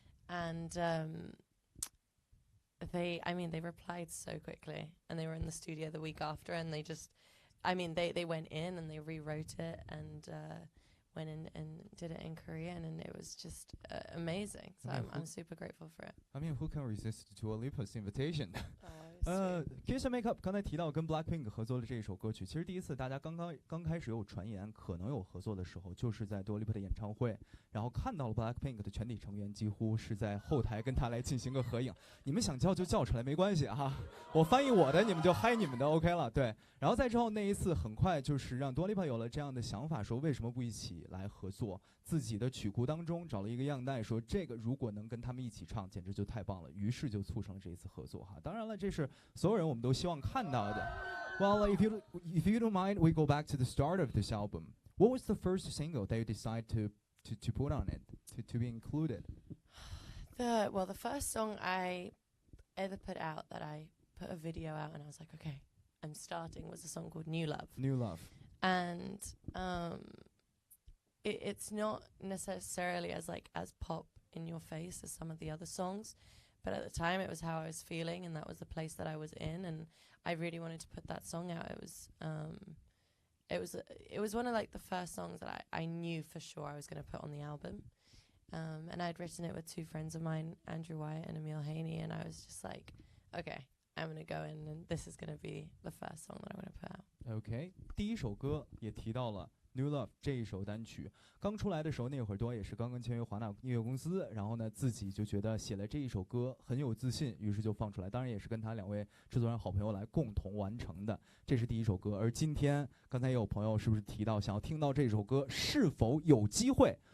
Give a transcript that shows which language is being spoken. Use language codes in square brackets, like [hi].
[en] And they replied so quickly, and they were in the studio the week after, and they went in and they rewrote it and went in and did it in Korean, and it was just amazing. So I'm super grateful for it. I mean, who can resist Dua Lipa's invitation? Sweet. [zh] Kiss and Make Up 刚才提到跟 Blackpink 合作的这一首歌曲，其实第一次大家刚开始有传言可能有合作的时候，就是在 Dua Lipa 的演唱会，然后看到了 Blackpink 的全体成员几乎是在后台跟他来进行个合影。你们想叫就叫出来，没关系哈，我翻译我的，你们就嗨你们的 OK 了。对，然后再之后那一次很快就是让 Dua Lipa 有了这样的想法，说为什么不一起来合作？自己的曲库当中找了一个样带，说这个如果能跟他们一起唱，简直就太棒了。于是就促成了这一次合作哈。当然了，这是所有人我们都希望看到的。 [en] Well, if you don't mind, we go back to the start of this album. What was the first single that you decided to put on it, to be included? The first song I ever put out that I put a video out and I was like, okay, I'm starting, was a song called New Love. New Love. And it's not necessarily as pop in your face as some of the other songs, but at the time it was how I was feeling, and that was the place that I was in, and I really wanted to put that song out. It was it was one of like the first songs that I knew for sure I was going to put on the album. And I'd written it with two friends of mine, Andrew Wyatt and Emil Haney, and I was just like, okay, I'm going to go in and this is going to be the first song that I'm going to put out. [zh] OK， 第一首歌也提到了 New Love 这一首单曲，刚出来的时候那会儿多也是刚刚签约华纳音乐公司，然后呢自己就觉得写了这一首歌很有自信，于是就放出来，当然也是跟他2位制作人好朋友来共同完成的，这是第一首歌。而今天刚才也有朋友是不是提到想要听到这首歌，是否有机会？